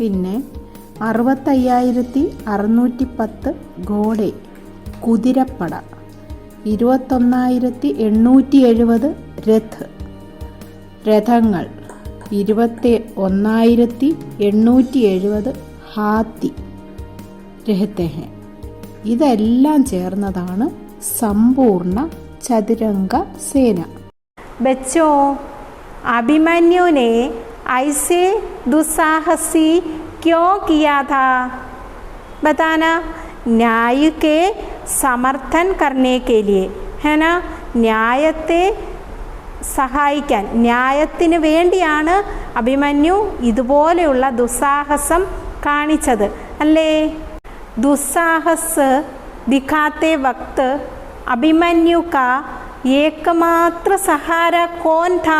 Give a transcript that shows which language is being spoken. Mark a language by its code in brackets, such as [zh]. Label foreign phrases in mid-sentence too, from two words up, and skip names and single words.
[ml] പിന്നെ 65,610 ഘോഡെ കുതിരപ്പട, 21,870 രഥങ്ങൾ, 21,870 [hi] हाथी रहते हैं. [ml] ഇതെല്ലാം ചേർന്നതാണ് സമ്പൂർണ്ണ ചതുരംഗ സേന. [hi] बच्चों, अभिमन्यु ने ऐसे दुस्साहसी क्यों किया था? बताना. न्याय के समर्थन करने के लिए, है ना? [ml] ന്യായത്തെ സഹായിക്കാൻ, ന്യായത്തിന് വേണ്ടിയാണ് അഭിമന്യു ഇതുപോലെയുള്ള ദുസ്സാഹസം കാണിച്ചത് അല്ലേ? [hi] दुस्साहस दिखाते वक्त अभिमन्यु का एकमात्र सहारा कौन था?